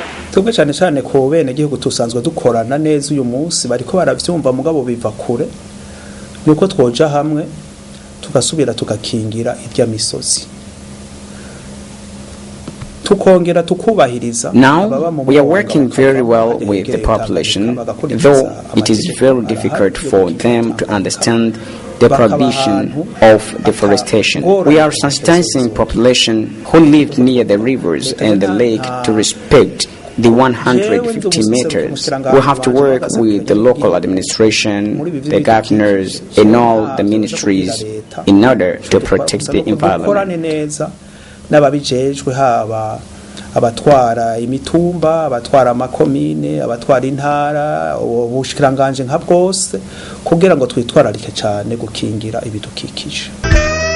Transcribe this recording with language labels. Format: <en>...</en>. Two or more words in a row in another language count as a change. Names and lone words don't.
<rn>twebwe cyane cyane ko bene gihugu tusanzwe dukorana neza uyu munsi bariko baravyumva mugabo biva kure nuko twoja hamwe tugasubira tugakingira irya misozi tukongera tukubahiriza.</rn> <en>Now we are working very well with the population, though it is very difficult for them to understand the prohibition of deforestation. We are sensitizing population who live near the rivers and the lake to respect the 150 meters. We have to work with the local administration, the governors, and all the ministries in order to protect the environment.</en> <rn>N'ababijejwe haba abatwara imitumba, abatwara amakomine, abatwara intara, ubushikiranganje nka bwose kugira ngo twitwararike cyane gukingira ibidukikije.</rn>